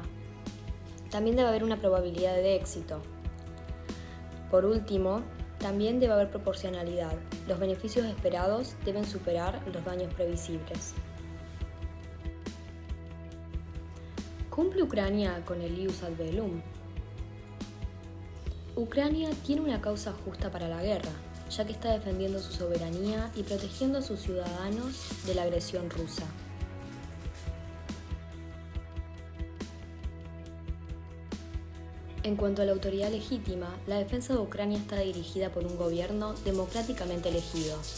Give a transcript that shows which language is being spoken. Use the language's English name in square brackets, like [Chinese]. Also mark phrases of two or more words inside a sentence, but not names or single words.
[Spanish] También debe haber una probabilidad de éxito. Por último, también debe haber proporcionalidad. Los beneficios esperados deben superar los daños previsibles. ¿Cumple Ucrania con el [Latin] ius ad bellum? [Spanish] Ucrania tiene una causa justa para la guerra, ya que está defendiendo su soberanía y protegiendo a sus ciudadanos de la agresión rusa. En cuanto a la autoridad legítima, la defensa de Ucrania está dirigida por un gobierno democráticamente elegido.